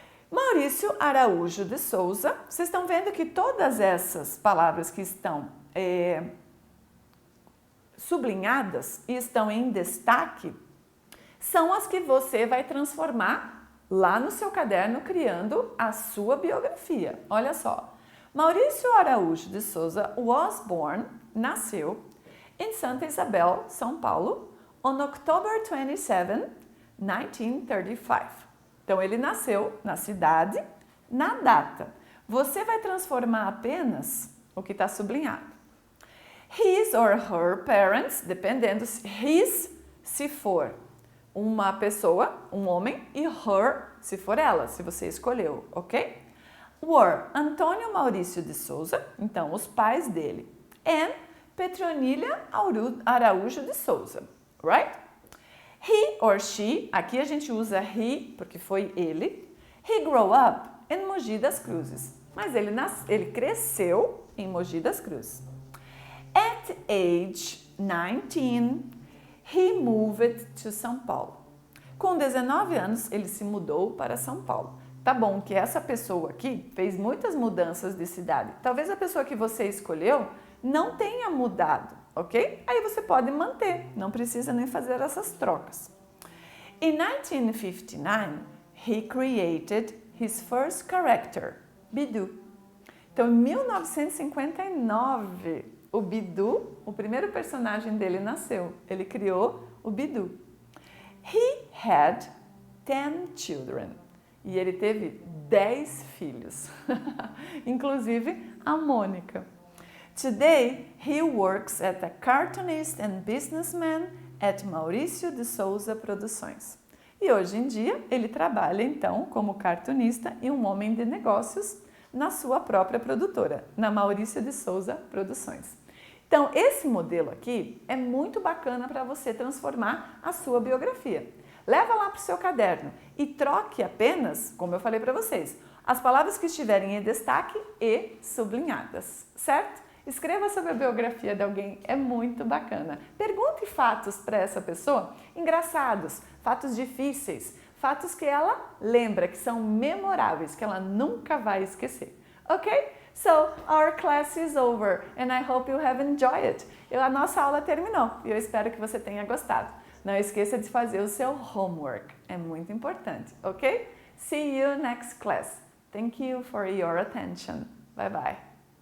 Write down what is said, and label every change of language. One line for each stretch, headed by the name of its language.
Portuguese: Maurício Araújo de Souza, vocês estão vendo que todas essas palavras que estão sublinhadas e estão em destaque são as que você vai transformar lá no seu caderno criando a sua biografia. Olha só.
English: Maurício Araújo de Souza was born,
Portuguese: nasceu, em
English: Santa Isabel, São Paulo, on October 27, 1935.
Portuguese: Então, ele nasceu na cidade, na data. Você vai transformar apenas o que está sublinhado.
English: His or her parents,
Portuguese: dependendo, his se for uma pessoa, um homem, e her se for ela, se você escolheu, ok?
English: Were Antônio Maurício de Souza,
Portuguese: então os pais dele,
English: and Petronília Araújo de Souza, right? He or she,
Portuguese: aqui a gente usa he porque foi ele.
English: He grew up in Mogi das Cruzes,
Portuguese: mas ele cresceu em Mogi das Cruzes.
English: At age 19, he moved to São Paulo.
Portuguese: Com 19 anos, ele se mudou para São Paulo. Tá bom que essa pessoa aqui fez muitas mudanças de cidade. Talvez a pessoa que você escolheu não tenha mudado, ok? Aí você pode manter, não precisa nem fazer essas trocas.
English: In 1959, he created his first character, Bidu.
Portuguese: Então, em 1959, o Bidu, o primeiro personagem dele nasceu. Ele criou o Bidu.
English: He had 10 children.
Portuguese: E ele teve 10 filhos, inclusive a Mônica.
English: Today, he works as a cartoonist and businessman at Maurício de Souza Produções.
Portuguese: E hoje em dia, ele trabalha então como cartunista e um homem de negócios na sua própria produtora, na Maurício de Souza Produções. Então, esse modelo aqui é muito bacana para você transformar a sua biografia. Leva lá para o seu caderno e troque apenas, como eu falei para vocês, as palavras que estiverem em destaque e sublinhadas, certo? Escreva sobre a biografia de alguém, é muito bacana. Pergunte fatos para essa pessoa engraçados, fatos difíceis, fatos que ela lembra, que são memoráveis, que ela nunca vai esquecer. Ok?
English: So, our class is over and I hope you have enjoyed it.
Portuguese: A nossa aula terminou e eu espero que você tenha gostado. Não esqueça de fazer o seu homework, é muito importante, ok?
English: See you next class. Thank you for your attention. Bye bye.